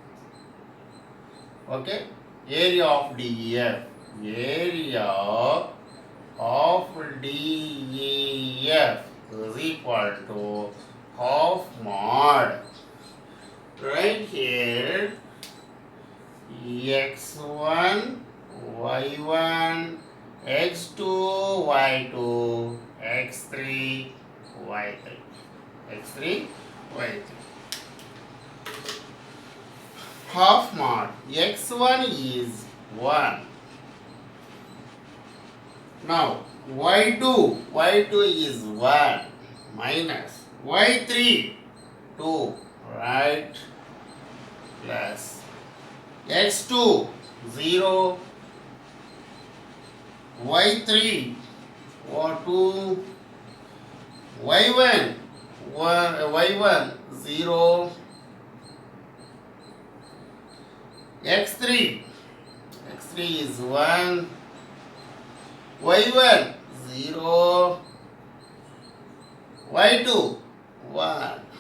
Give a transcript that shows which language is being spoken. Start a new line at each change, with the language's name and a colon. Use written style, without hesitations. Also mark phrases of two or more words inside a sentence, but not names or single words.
English: Okay? Area of DEF. Area of DEF is equal to half mod. Right here, x1, y1, x2, y2, x3, y3. x3, y3. Half mod. x1 is 1. Now y2 is 1 minus y3 2, right, plus x2 0, y3 or 2, y1 0, x3 is 1, y1 0, y2 1.